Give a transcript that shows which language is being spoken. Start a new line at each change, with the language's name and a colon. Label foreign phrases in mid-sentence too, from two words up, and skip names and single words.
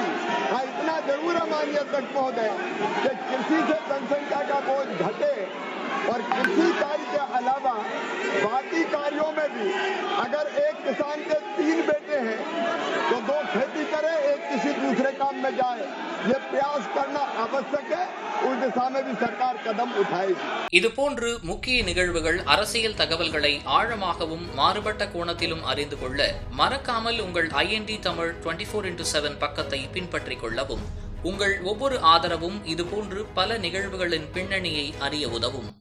Hindi: हाँ, इतना जरूर है माननीय अध्यक्ष महोदय कि कृषि से जनसंख्या का बोझ घटे और कृषि कार्य के अलावा बाकी कार्यों में भी अगर एक किसान के 3 बेटे हैं तो 2 खेती करे, एक किसी दूसरे काम में जाए। ये प्रयास करना आवश्यक है, उस दिशा में भी सरकार कदम उठाएगी।
Tamil: இதுபோன்று முக்கிய நிகழ்வுகள், அரசியல் தகவல்களை ஆழமாகவும் மாறுபட்ட கோணத்திலும் அறிந்து கொள்ள மறக்காமல் உங்கள் IND தமிழ் 24/7 பக்கத்தை பின்பற்றிக் கொள்ளவும். உங்கள் ஒவ்வொரு ஆதரவும் இதுபோன்று பல நிகழ்வுகளின் பின்னணியை அறிய உதவும்.